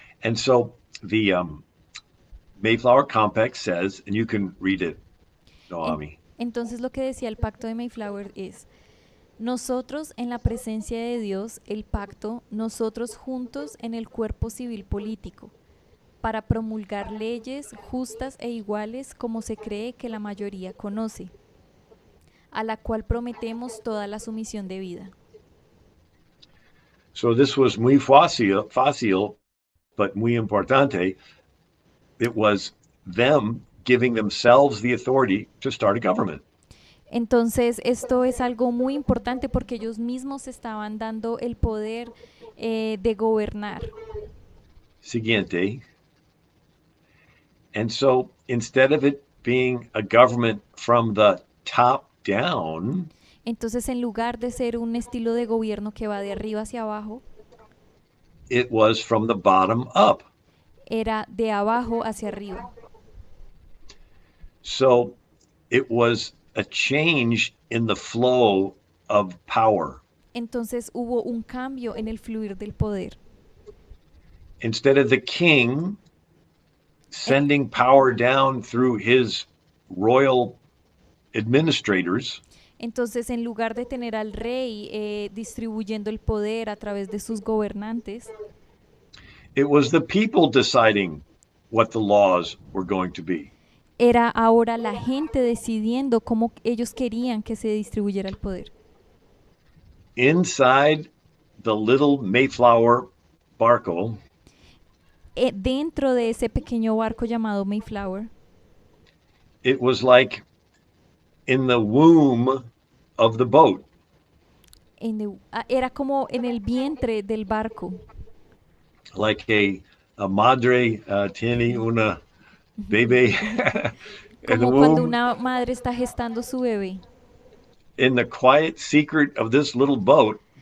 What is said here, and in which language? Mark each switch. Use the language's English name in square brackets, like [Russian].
[English] And so the Mayflower Compact says, and you can read it, Noami. [Spanish] Entonces lo que decía el Pacto de Mayflower es: nosotros en la presencia de Dios, el pacto, nosotros juntos en el cuerpo civil político, para promulgar leyes justas e iguales como se cree que la mayoría conoce, a la cual prometemos toda la sumisión debida. [English] So this was [Spanish] muy fácil, [English] but [Spanish] muy importante. [English] It was them giving themselves the authority to start a government. [Spanish] Entonces esto es algo muy importante porque ellos mismos estaban dando el poder de gobernar. Siguiente. [English] And so instead of it being a government from the top down, [Spanish] Entonces, en lugar de ser un estilo de gobierno que va de arriba hacia abajo, [English] it was from the bottom up. [Spanish] era de abajo hacia arriba. [English] So it was a change in the flow of power. [Spanish] Entonces hubo un cambio en el fluir del poder. [English] Instead of the king [Spanish] En- [English] sending power down through his royal administrators, [Spanish] Entonces, en lugar de tener al rey distribuyendo el poder a través de sus gobernantes, [English] it was the people deciding what the laws were going to be. [Spanish] era ahora la gente decidiendo cómo ellos querían que se distribuyera el poder. [English] Inside the little Mayflower barco, [Spanish] Dentro de ese pequeño barco llamado Mayflower, [English] it was like in the womb of the boat. [Spanish] era como en el vientre del barco. [English] Like a [Spanish] madre tiene una bebé [English] in the [Spanish] Como cuando [English] womb. [Spanish] una madre está gestando su bebé. [English] In the quiet secret of this little boat